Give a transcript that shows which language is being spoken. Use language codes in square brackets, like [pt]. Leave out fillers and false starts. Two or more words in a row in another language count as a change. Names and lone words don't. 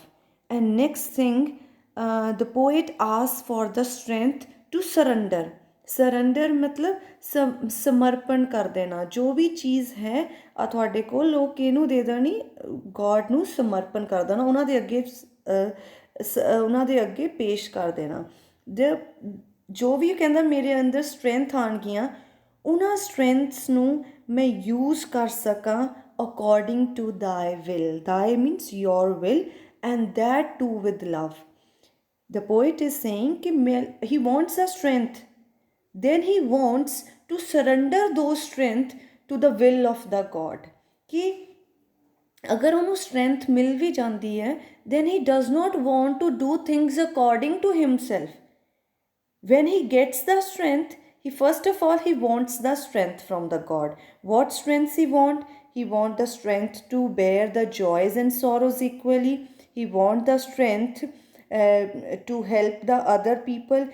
[en] And next thing, the poet asks for the strength to surrender. [pa] ਸਰੈਂਡਰ ਮਤਲਬ ਸਮਰਪਣ ਕਰ ਦੇਣਾ, ਜੋ ਵੀ ਚੀਜ਼ ਹੈ ਆ ਤੁਹਾਡੇ ਕੋਲ ਉਹ ਕਿਹਨੂੰ ਦੇ ਦੇਣੀ? ਗੋਡ ਨੂੰ ਸਮਰਪਣ ਕਰ ਦੇਣਾ, ਉਹਨਾਂ ਦੇ ਅੱਗੇ ਪੇਸ਼ ਕਰ ਦੇਣਾ। ਜੋ ਵੀ ਕਹਿੰਦਾ ਮੇਰੇ ਅੰਦਰ ਸਟਰੈਂਥ ਆਉਣਗੀਆਂ, ਉਹਨਾਂ ਸਟਰੈਂਥਸ ਨੂੰ ਮੈਂ ਯੂਜ਼ ਕਰ ਸਕਾਂ [en] according to thy will. Thy means your will, and that too with love. The poet is saying ਕਿ he wants a strength, then he wants to surrender those strength to the will of the God. [hi] कि अगर उन्होंने strength मिल भी जाती है, [en] then he does not want to do things according to himself. When he gets the strength, he first of all he wants the strength from the God. What strengths he want? He want the strength to bear the joys and sorrows equally. He want the strength to help the other people.